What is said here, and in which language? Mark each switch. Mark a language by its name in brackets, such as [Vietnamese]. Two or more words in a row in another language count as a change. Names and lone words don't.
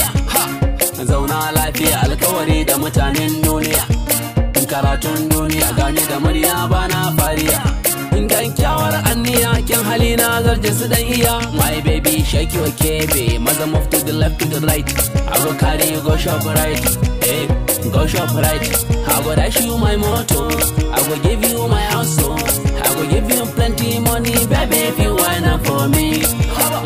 [Hausa] Ha! Zauna lafiya alkawari da mutanen duniya. Karatun duniya gane da murya bana fariya. Kyawar anniya kyan hali na zarje su dan iya. [Nigerian Pidgin] My baby shake your kebe, maza move to the left to the right. I go carry you go shop right, hey, go shop right. I go dash you my motor, I go give you my house, so I go give you plenty money, baby if you whine up for me.